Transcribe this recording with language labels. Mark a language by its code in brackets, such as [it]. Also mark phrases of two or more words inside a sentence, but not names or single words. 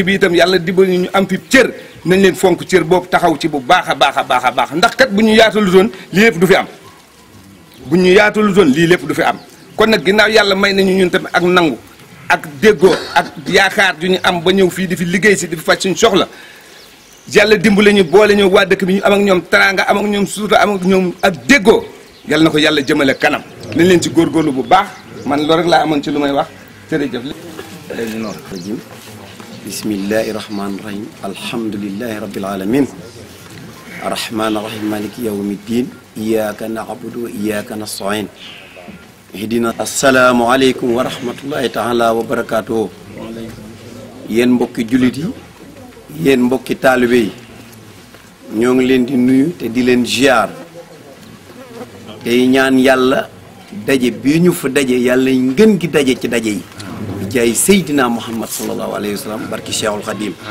[wo] bi itam yàlla dimbali ñu am fi cër nañ leen fonk cër boobu taxaw ci bu baax a baax a baax a baax ndax kat bu ñu yaatalu doon lii lépp du fi am bu ñu yaatalu doon lii lépp du fi am kon nag ginnaaw yàlla may nañu ñun tamit ak nangu ak déggoo ak yaakaar ju ñu am ba ñëw fii di fi liggéey si di fi faj suñu soxla yàlla dimbali ñu boole ñu waa dëkk bi ñu am ak ñoom teraanga am ak ñoom suuta am ak ñoom ak déggoo yàlla na ko yàlla jëmale kanam nañ leen ci góorgóorlu bu baax man loolu rek laa amoon ci lu may wax jërëjëf. [ar] الرجيم بسم الله الرحمن الرحيم الحمد لله رب العالمين الرحمن الرحيم مالك يوم الدين إياك نعبد وإياك نستعين اهدنا السلام عليكم ورحمة الله تعالى وبركاته [wo] yéen mbokki jullit yi yéen mbokki taalibe yi ñoo ngi leen di nuyu te di leen ziar tey ñaan yàlla daje bii ñu fa daje yàlla ngën gi daje ci daje yi bi jaay Seydina Muhammad [ar] صلى الله عليه وسلم [wo] barki Cheikhul Khadim